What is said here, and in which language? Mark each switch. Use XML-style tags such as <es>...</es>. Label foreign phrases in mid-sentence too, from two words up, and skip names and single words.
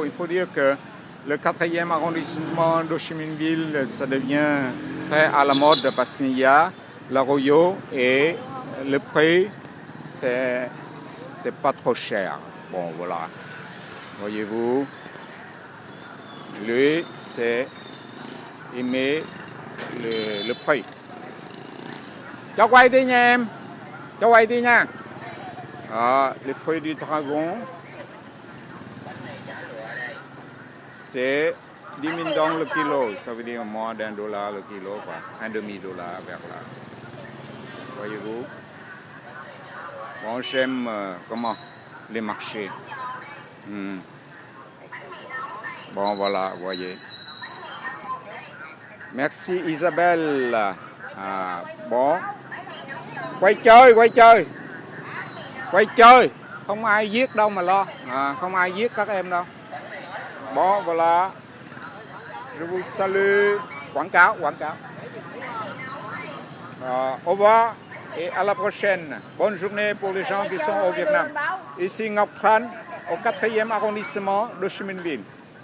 <fr>Il faut dire que le 4e arrondissement d'Ho Chi Minh Ville, ça devient très à la mode parce qu'il y a l'Arroyo et le prix, c'est pas trop cher. Bon, voilà. Voyez-vous, lui, c'est aimer le prix.</fr> <vi>Cho quay đi nha em. Cho quay đi nha.</vi> <fr>Les fruits du dragon, c'est 10 000 dong le kilo. Ça veut dire moins d'$1 le kilo, quoi. $1,5 vers là. Voyez-vous. Bon, j'aime les marchés. Bon, voilà, voyez. Merci Isabelle. Bon.</fr> <vi>Quay chơi. Quay chơi. Không ai giết đâu mà lo. Không ai giết các em đâu.</vi> <fr>Bon, voilà. Je vous salue.</fr> <vi>Quảng cáo.</vi> <fr>Au revoir et à la prochaine. Bonne journée pour les gens qui sont au Vietnam. Ici Ngọc Tran, au 4e arrondissement de Ho Chi Minh Ville.</fr>